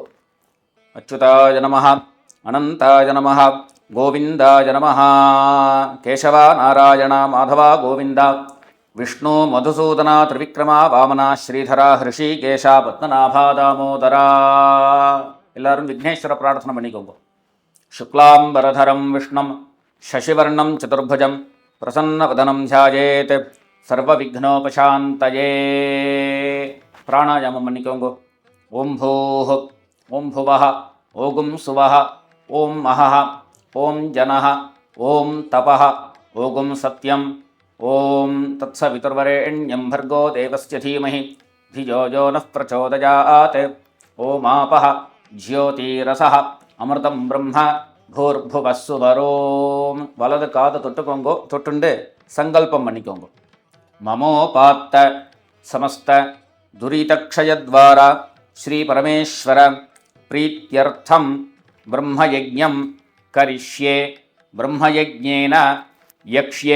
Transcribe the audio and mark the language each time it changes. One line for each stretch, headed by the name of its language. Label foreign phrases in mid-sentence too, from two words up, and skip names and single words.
Sanskrit: अच्युताय नमः, अनन्ताय नमः, गोविन्दाय नमः. கேசவா நாராயண மாதவா கோவிந்தா, விஷ்ணு மதுசூதனா திரிவிக்ரமா வாமனா ஸ்ரீதரா ஹிருஷிகேஷா பத்மநாபா தாமோதரா.
Tamil: எல்லாரும் விக்னேஸ்வர பிரார்த்தனை பண்ணிக்கோங்க.
Sanskrit: शुक्लांबरधरं विष्णुं शशिवर्णं चतुर्भुजं प्रसन्नवदनं ध्यायेत् सर्वविघ्नोपशान्तये.
Tamil: प्राणायामं பண்ணிக்கோங்க.
Sanskrit: ஓம் भूः ஓம் भुवः ஓம் सुवः ஓம் महः ஓம் जनः ஓம் तपः ஓம் सत्यं ஓம் तत्सवितुर्वरेण्यं भर्गो देवस्य धीमहि धियो यो नः प्रचोदयात्. ओमापः ज्योतिरसः अमृतं ब्रह्म भूर्भुवः सुवरोम्.
Tamil: வலது காதை தொட்டுக்கோங்கோ. தொட்டுண்டு சங்கல்பம் பண்ணிக்கோங்க.
Sanskrit: ममोपात्त समस्त दुरितक्षयद्वारा श्री परमेश्वर प्रीत्यर्थं ब्रह्मयज्ञं करिष्ये ब्रह्मयज्ञेन यक्ष्ये.